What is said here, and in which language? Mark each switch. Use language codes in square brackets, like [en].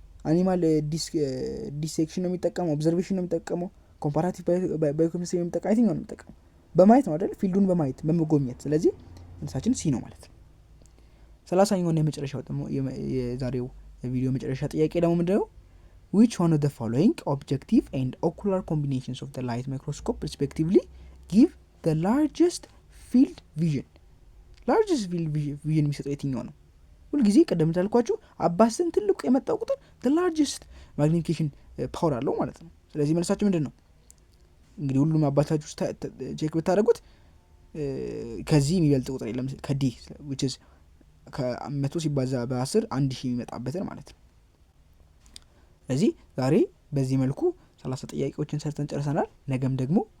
[am] አኒማል ዲሴክሽን ነው የሚጠቀመው? ኦብዘርቬሽን ነው የሚጠቀመው? ኮምፓራቲቭ ባዮኬሚስትሪ ነው የሚጠቀመው? የትኛውን ነው የሚጠቀመው? በማየት ነው አይደል? ፊልዱን በማየት በመጎብኘት። ስለዚህ መልሳችን ሲ ነው ማለት ነው። 30ኛውና የመጨረሻው ደግሞ የዛሬው ቪዲዮ መጨረሻ ጥያቄ ደግሞ ምንድነው? [en] which one of the following objective and ocular combinations of the light microscope respectively give the largest field vision? largest field vision [am] የሚሰጠው የትኛው ነው? ሁልጊዜ ቀደም እንዳልኳችሁ አባስን ትልቁ የመጣው ቁጥር [en] the largest magnification power [am] አለው ማለት ነው። ስለዚህ መልሳችሁ ምንድን ነው? እንግዲህ ሁሉም አባታችሁ ቼክ ብታደርጉት ከዚህ የሚበልጥ ቁጥር የለም ከዲ [en] which is [am] ከ100 ሲባዛ በ10 1000 የሚመጣበትን ማለት ነው። ስለዚህ ዛሬ በዚህ መልኩ 30 ጥያቄዎችን ሰርተን ጨርሰናል። ነገም ደግሞ